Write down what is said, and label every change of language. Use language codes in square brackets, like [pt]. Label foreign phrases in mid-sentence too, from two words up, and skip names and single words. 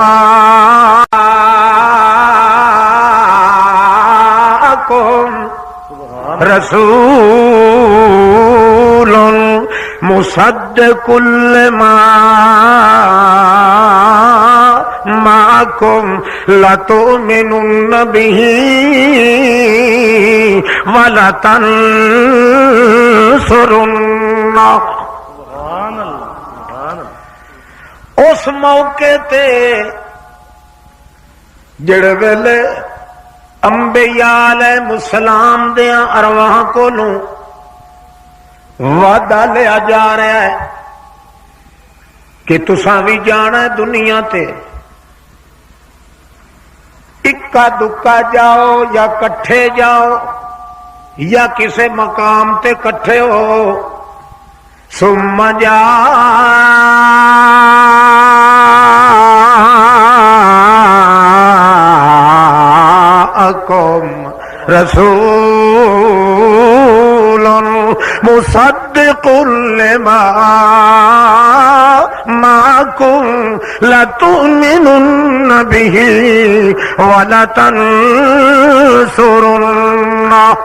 [ar] معکم رسول مصدق لما معکم لتؤمنن به ولتنصرن [pa] اس موقع تے جڑے ویلے انبیاء علیہ السلام دیا ارواح کولوں وعدہ لیا جا رہا ہے کہ تساں بھی جانا ہے دنیا تے اکا دکا جاؤ یا کٹھے جاؤ یا کسے مقام تے کٹھے ہو ثم [ar] جاءکم رسول مصدق لما معکم لتؤمنن به ولتنصرن